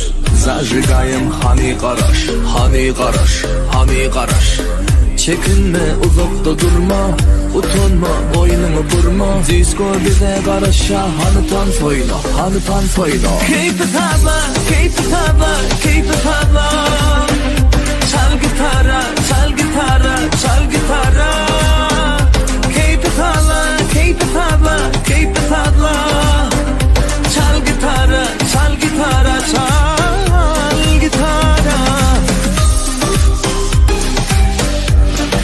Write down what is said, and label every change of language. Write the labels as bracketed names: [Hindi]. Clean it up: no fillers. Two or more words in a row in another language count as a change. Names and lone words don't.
[Turkish] Zajigayım hani karaş, hani karaş, hani karaş. Çekinme, uzakta durma, utanma, boynunu burma. Disco bize karışa, hani tan soyla, hani tan soyla. [English] Keep it tabla, keep it tabla, keep it tabla. [Turkish] Çal gitara, çal gitara, çal gitara. [English] Keep it tabla, keep it tabla, keep it tabla. [Turkish] Çal gitara, çal gitara, çal gitara.